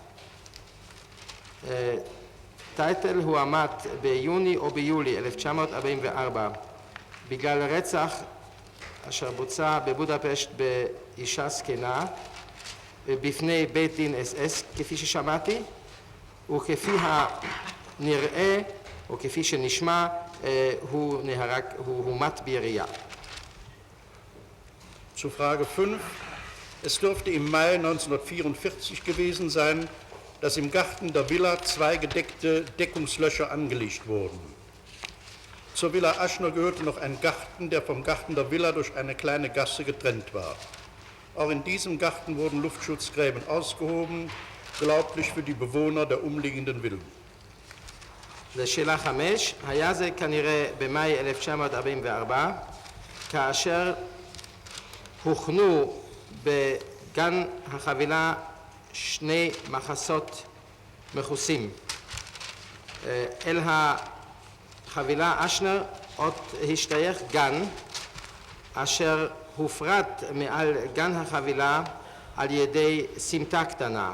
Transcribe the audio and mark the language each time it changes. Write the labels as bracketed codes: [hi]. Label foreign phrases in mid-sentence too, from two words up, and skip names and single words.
[he] טייטל הועמד ביוני או ביולי 1944 בגלל רצח אשר בוצע בבודפשט באישה זקנה בפני בית דין SS, כפי ששמעתי, וכפי הנראה, או כפי שנשמע, הוא הומת בירייה. [de] Zu Frage 5. Es dürfte im Mai 1944 gewesen sein, dass im Garten der Villa 2 gedeckte Deckungslöcher angelegt wurden. Zur Villa Aschner gehörte noch ein Garten, der vom Garten der Villa durch eine kleine Gasse getrennt war. Auch in diesem Garten wurden Luftschutzgräben ausgehoben, glaublich für die Bewohner der umliegenden Villen. [he] לשאלה 5, היה זה כנראה במאי 1944, כאשר הוכנו בגן החבילה שני מחסות מכוסים. אל החבילה אשנר עוד השתייך גן, אשר הופרד מעל גן החבילה על ידי סמטה קטנה.